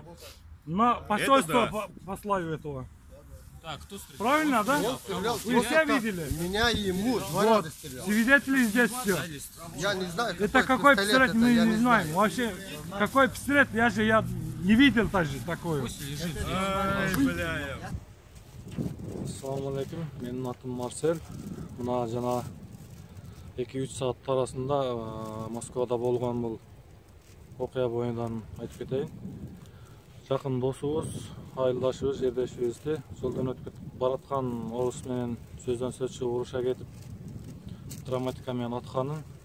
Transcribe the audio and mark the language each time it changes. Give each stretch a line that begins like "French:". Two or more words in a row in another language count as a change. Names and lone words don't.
Russian: На посольство послаю этого. Так, кто стрелял? Правильно, да? Стрелял, Вы все видели? меня и ему два Вот, раза стрелял. свидетели здесь все. Я не знаю, Это какой пистолет, мы я не знаем. Вообще, какой пистолет, я не видел даже такой. Ай, бля.
Arabic: السلام عليكم,
Kyrgyz: менин атым Марсель. Мына жана 2-3 саат арасында Москвада болгон бул окуя боюнан айтып кетейин. Жакын досубуз, айылдашыбыз, жердешибизди жолдон өтүп бараткан орус менен сөздөн сөз чыгып уруша кетип травматика менен атканын